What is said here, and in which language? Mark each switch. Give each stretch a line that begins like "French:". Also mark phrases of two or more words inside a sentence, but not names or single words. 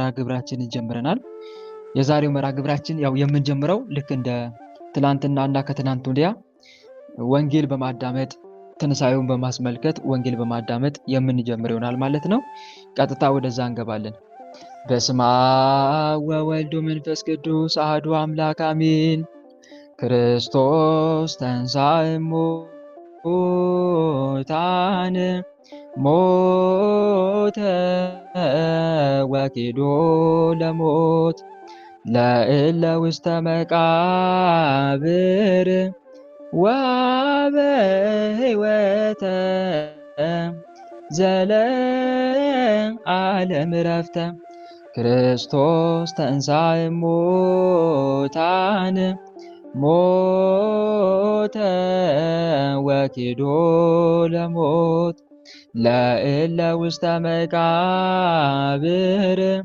Amharic: ግብራችንን ጀምረናል። የዛሬው መርሐ ግብራችን ያው የምንጀምረው ልክ እንደ ትላንትናና ከትናንት ወዲያ ወንጌል በማዳመጥ ትንሣኤውን በማስመልከት ወንጌል በማዳመጥ የምንጀምር ይሆናል ማለት ነው። ቀጥታ ወደዛ እንገባለን።
Geez: በስመ አብ ወወልድ ወመንፈስ ቅዱስ አሐዱ አምላክ አሜን። ክርስቶስ ተንሥአ እሙታን ሞተ ወኬዶ ለሞት ለእለ ውስተ መቃብር ወሀበ ሕይወተ ዘለዓለም ዕረፍተ። ክርስቶስ ተንሥአ እሙታን ሞተ ወኬዶ ለሞት ለእለ ውስተ መቃብር